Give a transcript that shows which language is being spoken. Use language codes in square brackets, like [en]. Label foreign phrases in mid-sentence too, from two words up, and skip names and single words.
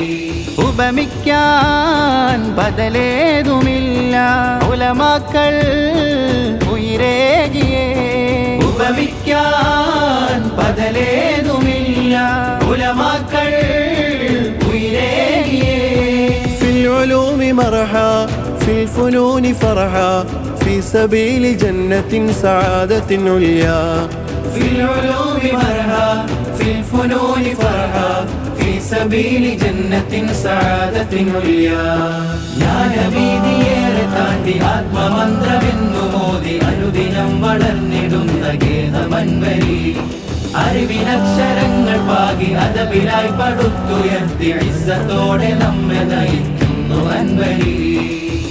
[ml] ഉപമിക്കാൻ ബദലേതുമില്ല ഉലമാക്കൾ ഉയരേകിയേ, ഉപമിക്കാൻ ബദലേതുമില്ല ഉലമാക്കൾ ഉയരേകിയേ. [ar] في العلوم مرحا في الفنون فرحا في سبيل جنة سعادة عليا. في العلوم مرحا في الفنون فرحا في سبيل جنة سعادة عليا. [ml] ജ്ഞാനവീതിയേറെ താണ്ടി ആത്മമന്ത്രമെന്നു മോദി അനുദിനം വളർന്നിടുന്ന ഗേഹമൻവരി അറിവിനക്ഷരങ്ങൾ പാകി അദബിലായി പടുത്തുയർത്തി ഇസ്സത്തോടെ നമ്മെ നയിക്കുന്നു അൻവരി.